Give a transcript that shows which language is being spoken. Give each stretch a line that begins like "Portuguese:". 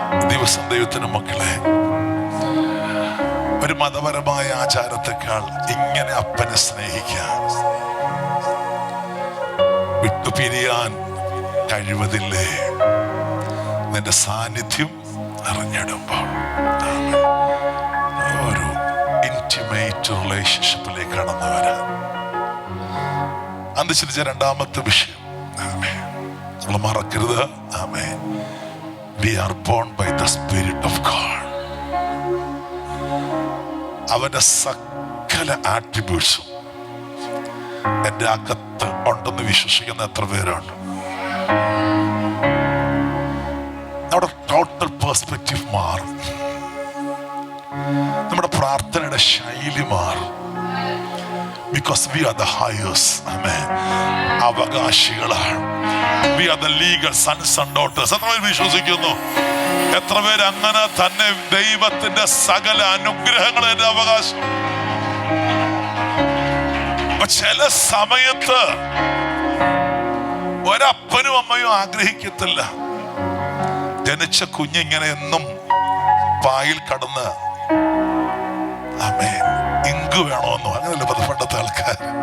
Malayalam: ദിവസം ദൈവത്തിന് മക്കളെ, ഒരു മതപരമായ ആചാരത്തെക്കാൾ ഇങ്ങനെ അപ്പനെ സ്നേഹിക്കാൻ, വിട്ടുപിരിയാൻ കഴിവതില്ലേ നിന്റെ സാന്നിധ്യം അറിഞ്ഞിടുമ്പോൾ? ഒരു ഇന്റിമേറ്റ് റിലേഷൻഷിപ്പിലേക്ക് കടന്നു വരാൻ. അന്ന് ചിന്തിച്ച രണ്ടാമത്തെ വിഷയം നമ്മൾ മറക്കരുത്. ആമേൻ.
English: We are born by the Spirit of God.
Malayalam: അവന്റെ സകല ആട്രിബ്യൂട്ട്സും എൻ്റെ അകത്ത് ഉണ്ടെന്ന് വിശ്വസിക്കുന്ന എത്ര പേരുണ്ട്? നമ്മുടെ ടോട്ടൽ പെർസ്പെക്റ്റീവ് മാറും. നമ്മുടെ പ്രാർത്ഥനയുടെ ശൈലി മാറും.
English: Because we are the heirs. Amen.
Malayalam: അവകാശികളാണ്.
English: We are the legal sons and daughters.
Malayalam: എത്ര പേര് വിശ്വസിക്കുന്നു? എത്ര പേര് അങ്ങനെ തന്നെ ദൈവത്തിന്റെ സകല അനുഗ്രഹങ്ങളും എന്റെ അവകാശം? ചില സമയത്ത് ഒരപ്പനും അമ്മയും ആഗ്രഹിക്കത്തില്ല ജനിച്ച കുഞ്ഞിങ്ങനെ എന്നും പായിൽ കടന്ന് ആമേൻ ഇങ്ക് വേണമെന്നോ അങ്ങനെയല്ല പണ്ടത്തെ ആൾക്കാർ.